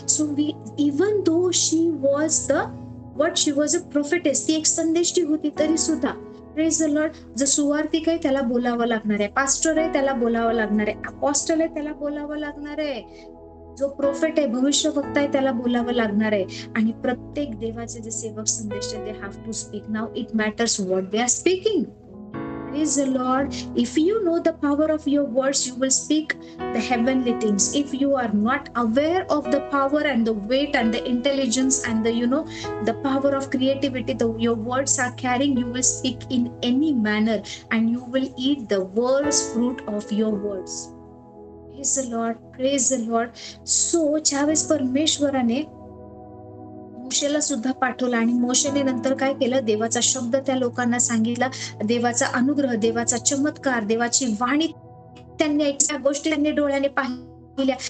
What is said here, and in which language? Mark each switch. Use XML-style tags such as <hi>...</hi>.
<en>So even though she was a prophetess,</en> <mr>ती एक संदेष्टी होती, तरी सुद्धा</mr> <en>praise the Lord,</en> <mr>जो सुवार्तिक आहे त्याला बोलावं लागणार आहे, पास्टर आहे त्याला बोलावं लागणार आहे, अपॉस्टल आहे त्याला बोलावं लागणार आहे, जो प्रोफेट आहे, भविष्यवक्ता आहे त्याला बोलावं लागणार आहे. आणि प्रत्येक देवाचे जे सेवक संदेश</mr> <en>They have to speak. Now it matters what they are speaking. Praise the Lord. If you know the power of your words, you will speak the heavenly things. If you are not aware of the power and the weight and the intelligence and the power of creativity your words are carrying, you will speak in any manner and you will eat the world's fruit of your words. Praise the Lord. Praise the Lord.</en> <mr>So ज्यावेळेस परमेश्वराने मोशेला सुद्धा पाठवलं आणि मोशेने नंतर काय केलं, देवाचा शब्द त्या लोकांना सांगितला, देवाचा अनुग्रह, देवाचा चमत्कार, देवाची वाणी त्यांनी ऐकल्या, गोष्टी त्यांनी डोळ्याने पाहिल्या.</mr>